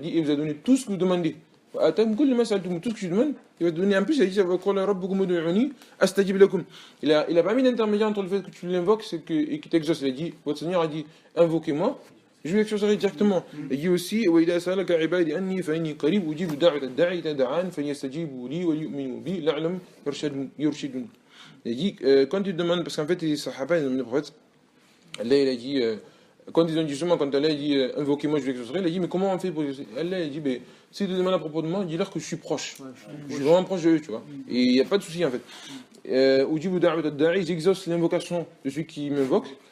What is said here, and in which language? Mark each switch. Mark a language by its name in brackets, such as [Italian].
[French] Il a dit, il vous a donné tout ce que vous demandez. [Arabic] وَآتَاكُم كُلِّ مَا سَأَلْتُمُوهُ, [French] tout ce que tu demandes, il va te donner. En plus, il a dit [Arabic] وَقَالَ رَبُّكُمْ ادْعُونِي أَسْتَجِبْ لَكُمْ. [French] Il a pas mis d'intermédiaire entre le fait que tu l'invoques et qu'il t'exauce. Il a dit, votre Seigneur a dit, invoquez-moi. Je vais l'exaucer directement. Il dit aussi [Arabic] وَإِذَا سَأَلَكَ عِبَادِي أَنِّي فَإِنِّي قَرِيبٌ أُجِيبُ دَعْوَةَ الدَّاعِ إِذَا دَعَانِ فَلْيَسْتَجِيبُوا لِي وَلْيُؤْمِنُوا بِي لَعَلَّهُمْ يُرْشِدُونَ. [French] Il dit quand ils demandent, parce qu'en fait les sahaba ils demandent au prophète, Allah il a dit quand ils ont dit justement, quand Allah a dit invoquez-moi je vais l'exaucer, il a dit mais comment on fait pour l'exaucer? Allah il a dit mais si ils te demandent à propos de moi, dis-leur que je suis proche. Je suis vraiment proche de eux, tu vois. Et il n'y a pas de souci en fait. [Arabic] أُجِيبُ دَعْوَةَ الدَّاعِ, [French] j'exauce l'invocation de celui qui m'invoque.